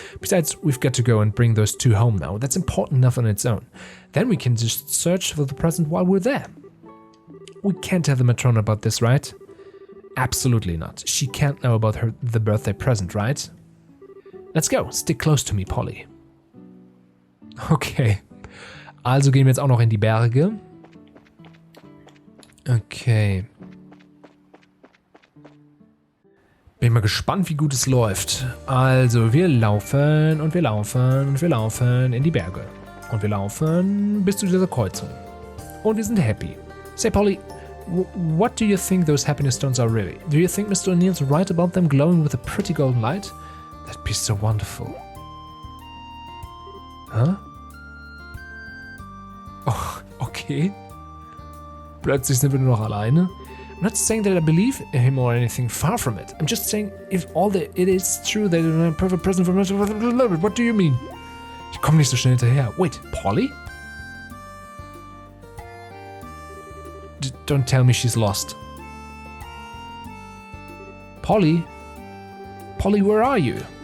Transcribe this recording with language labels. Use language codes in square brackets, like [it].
[en] Besides, we've got to go and bring those two home now. That's important enough on its own. Then we can just search for the present while we're there. We can't tell the Matrona about this, right? Absolutely not. She can't know about the birthday present, right? Let's go. Stick close to me, Polly. Okay. [de] Also gehen wir jetzt auch noch in die Berge. Okay. Bin mal gespannt, wie gut es läuft. Also, wir laufen und wir laufen und wir laufen in die Berge. Und wir laufen bis zu dieser Kreuzung. Und wir sind happy. [en] Say, Polly, what do you think those happiness stones are really? Do you think Mr. O'Neill's right about them glowing with a pretty golden light? That'd be so wonderful. Huh? Oh, okay. [de] Plötzlich sind wir nur noch alleine. [en] I'm not saying that I believe him or anything, far from it. I'm just saying, if all that it is true, that they're a perfect present for me. What do you mean? [de] Ich komme nicht so schnell hinterher. [en] Wait, Polly? Don't tell me she's lost. Polly? Polly, where are you?